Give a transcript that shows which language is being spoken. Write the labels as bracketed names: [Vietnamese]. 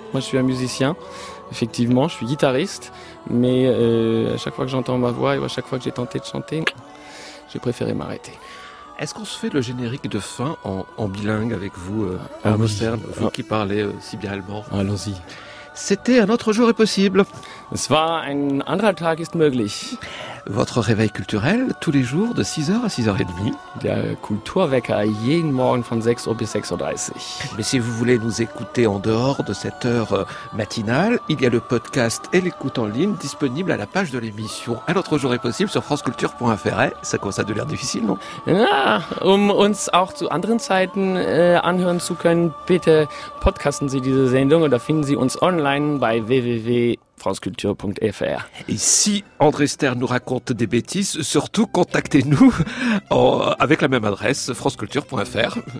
[French] Moi, je suis un musicien, effectivement, je suis guitariste, mais à chaque fois que j'entends ma voix et à chaque fois que j'ai tenté de chanter, j'ai préféré m'arrêter. Est-ce qu'on se fait le générique de fin en bilingue avec vous, Arnaud Stern, vous qui parlez si bien allemand? Allons-y. C'était un autre jour est possible. [German] Es war ein anderer Tag ist möglich. [French] Votre réveil culturel, tous les jours, de 6h à 6h30. [German] Der Kulturwecker, jeden Morgen von 6h bis 6h30. [French] Mais si vous voulez nous écouter en dehors de cette heure matinale, il y a le podcast et l'écoute en ligne disponible à la page de l'émission Un autre jour est possible sur franceculture.fr. Ça commence à de l'air difficile, non? [German] Uns auch zu anderen Zeiten anhören zu können, bitte podcasten Sie diese Sendung oder finden Sie uns online bei www.franceculture.fr. [French] Et si André Stern nous raconte des bêtises, surtout contactez-nous avec la même adresse, franceculture.fr.